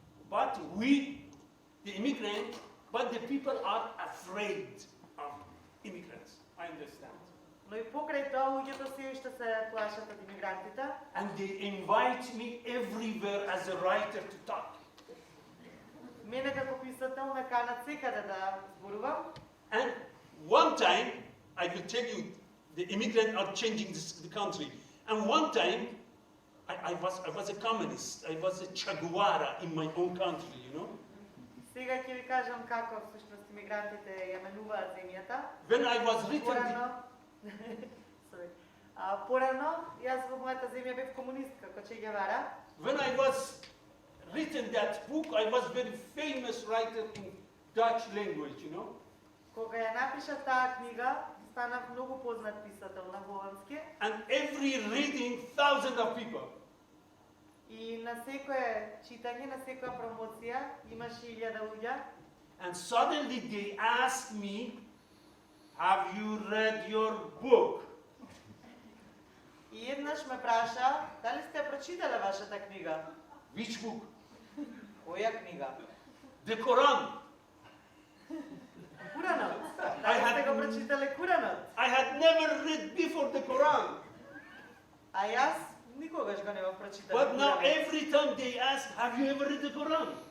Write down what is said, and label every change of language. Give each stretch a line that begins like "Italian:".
English: But we, the immigrant, but the people are afraid of immigrants. I understand.
Macedonian: Но и покрај тоа луѓето се уште се плашат од имигрантите.
English: And they invite me everywhere as a writer to talk.
Macedonian: Мене како писател ме канат секаде да зборувам.
English: And one time, I will tell you, the immigrants are changing the country. And one time, I was a communist. I was a Chaguara in my own country, you know.
Macedonian: Сега ќе ви кажам како всушност имигрантите ја менуваат земјата.
English: When I was written, Sorry.
Macedonian: Порано, јас во мојата земја бев комунист како Че Гевара.
English: when I was written that book, I was very famous writer in Dutch language, you know.
Macedonian: Кога ја напишав таа книга, станав многу познат писател на холандски
English: And every reading, thousands of people.
Macedonian: и на секое читање, на секоја промоција имаше 1000 луѓе.
English: And suddenly they asked me, have you read your book?
Macedonian: И еднаш ме праша, дали сте ја прочитале вашата книга?
English: Which book?
Macedonian: Која книга?
English: The Quran.
Macedonian: Куранот.
English: I
Macedonian: Дали
English: had-
Macedonian: сте го прочитале Куранот?
English: I had never read before the Quran.
Macedonian: А јас никогаш го не го прочитав.
English: But now
Macedonian: Куранот.
English: every time they ask, have you ever read the Quran?